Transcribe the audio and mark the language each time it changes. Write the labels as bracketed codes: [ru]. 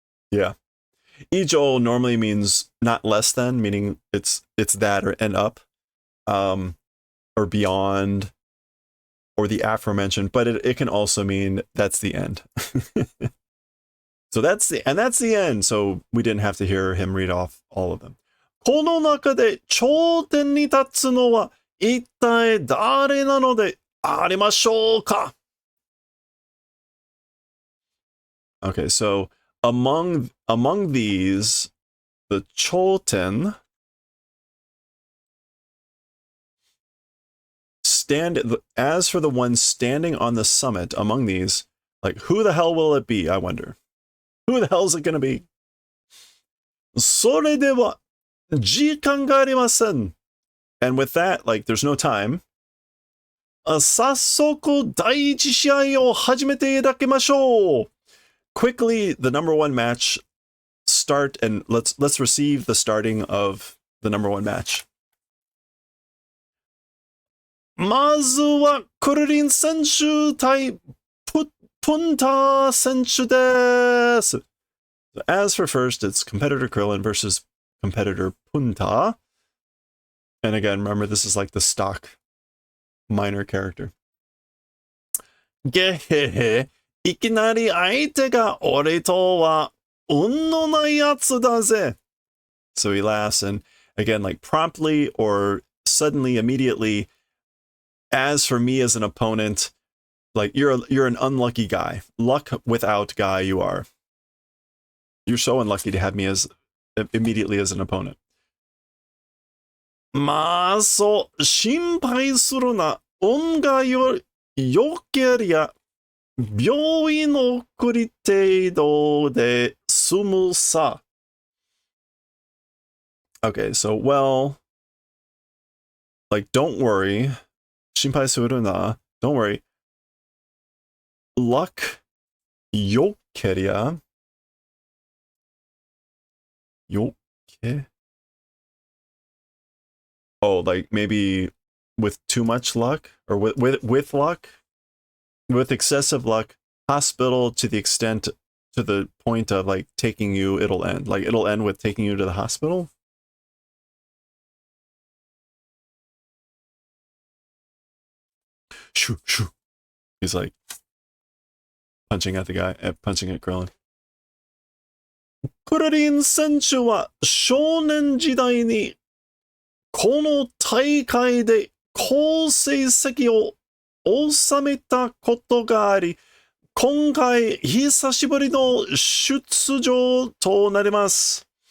[en] Yeah. 以上 normally means not less than, meaning it's that or and up, or beyond, or the aforementioned, but it can also mean that's the end. So that's the end. So we didn't have to hear him read off all of them. [ja] この中で頂点に立つのは一体誰なのでありましょうか? [en] Okay, so among these, the Choten as for the one standing on the summit among these, Like, who the hell will it be, I wonder? Who the hell is it going to be? [ja] それでは、時間がありません. [en] And with that, like, there's no time. [ja] 早速、第一試合を始めていただきましょう. [en] Quickly, the number one match start, and let's receive the starting of the number one match. [ja] まずは、クルリン選手対プンタ選手です. [en] As for first, it's competitor Krillin versus competitor Punta. And again, remember, this is like the stock minor character. [ja] げへへ、いきなり相手が俺とは運のないやつだぜ. [en] So he laughs, and again, like promptly or suddenly, immediately, as for me as an opponent, like you're an unlucky guy. Luck without guy you are. You're so unlucky to have me as immediately as an opponent. [ja] まあ、そう、心配するな。運がよけりゃ、病院送り程度で済むさ. [en] Okay, so, well, like, don't worry. [ja] 心配するな. [en] Don't worry. [ja] Luck よけりゃ、よけ? [en] Oh, like maybe with too much luck, or with luck, with excessive luck, hospital to the point of like taking you, it'll end. Like it'll end with taking you to the hospital. Shoo, shoo. He's like punching at the guy, punching at Krillin. [ja] クルリン選手は少年時代にこの大会で好成績を収めたことがあり、今回久しぶりの出場となります.